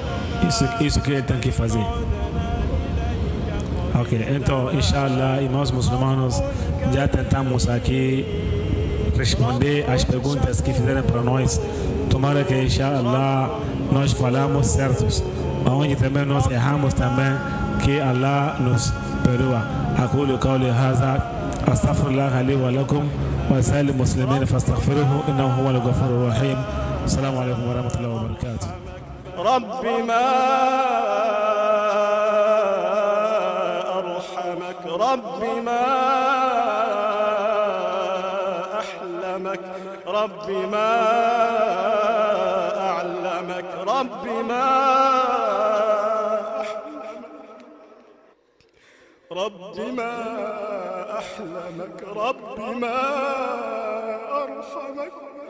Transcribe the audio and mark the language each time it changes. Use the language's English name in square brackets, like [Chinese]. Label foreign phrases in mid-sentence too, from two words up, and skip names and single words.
[Portuguese] Isso que ele tem que fazer. Ok, então, inshallah, irmãos muçulmanos, já tentamos aqui responder as perguntas que fizeram para nós. Tomara que, inshallah, nós falamos certos. Onde também nós erramos também, que Allah nos perdoa. [Arabic] أقول قولي هذا أستغفر الله لي ولكم وسائر المسلمين فاستغفروه إنه هو الغفور الرحيم. السلام عليكم ورحمة الله وبركاته. رب ما أرحمك، رب ما أحلمك، رب ما أعلمك، رب ما أحلمك، رب ما أرحمك.